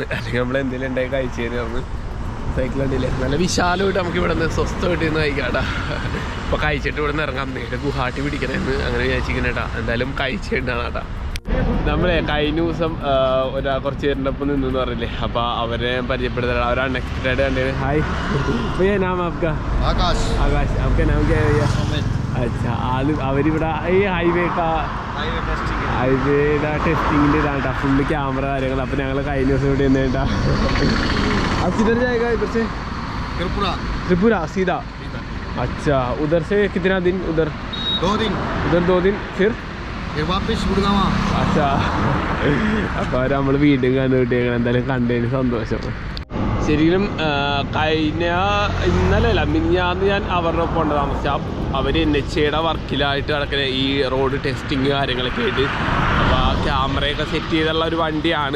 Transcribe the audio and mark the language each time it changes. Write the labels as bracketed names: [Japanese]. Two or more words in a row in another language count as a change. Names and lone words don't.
[Malayalam] അല്ലെങ്കിൽ നമ്മൾ എന്തെങ്കിലും ഉണ്ടായി കഴിച്ചു തരുന്നത്. സൈക്കിൾ ഉണ്ടല്ലേ നല്ല വിശാലമായിട്ട് നമുക്ക് ഇവിടെ നിന്ന് സ്വസ്ഥമായിട്ട് നിന്ന് കഴിക്കാട്ടാ. ഇപ്പോൾ കഴിച്ചിട്ട് ഇവിടെ നിന്ന് ഇറങ്ങാം. നേരെ ഗുവാഹട്ടി പിടിക്കണമെന്ന് അങ്ങനെ വിചാരിച്ചിരിക്കണം കേട്ടോ. എന്തായാലും കഴിച്ചിട്ടാണ് കേട്ടോ. നമ്മളെ കഴിഞ്ഞ ദിവസം കുറച്ച് പേരുടെ ഒപ്പം നിന്നെന്ന് പറഞ്ഞില്ലേ. അപ്പോൾ അവരെ പരിചയപ്പെടുത്തണം. അവർ അൺഎക്സ്പെക്റ്റഡ് കണ്ടത്. ഹായ് [Hindi] भैया नाम आपका? आकाश। आकाश आपका नाम क्या है भैया? [Malayalam] अच्छा അവരിവിടെ ഈ ഹൈവേയുടെ ടെസ്റ്റിങ്ങിൻ്റെ ഇതാണ് കേട്ടോ. ഫുള്ള് ക്യാമറ കാര്യങ്ങൾ. അപ്പോൾ ഞങ്ങൾ കഴിഞ്ഞ ദിവസം ഇവിടെ നിന്നേട്ടാ. [Hindi] अब किधर जाएगा? इधर से त्रिपुरा सीधा? अच्छा उधर से कितना दिन? उधर 2 दिन। उधर 2 दिन फिर वापस गुड़गांव। [Malayalam] अच्छा അപ്പോൾ നമ്മൾ വീണ്ടും കണ്ടുകിട്ടിയേക്കണം. എന്തായാലും കണ്ടതിന് സന്തോഷം. ശരിക്കും ഇന്നലെയല്ല മിനിഞ്ഞാന്ന് ഞാൻ അവരുടെ ഒപ്പം ഉണ്ട് താമസിച്ചാൽ. അവർ NHAയുടെ വർക്കിലായിട്ട് കിടക്കുന്ന ഈ റോഡ് ടെസ്റ്റിങ് കാര്യങ്ങളൊക്കെ ആയിട്ട്. അപ്പോൾ ക്യാമറയൊക്കെ സെറ്റ് ചെയ്തുള്ള ഒരു വണ്ടിയാണ്.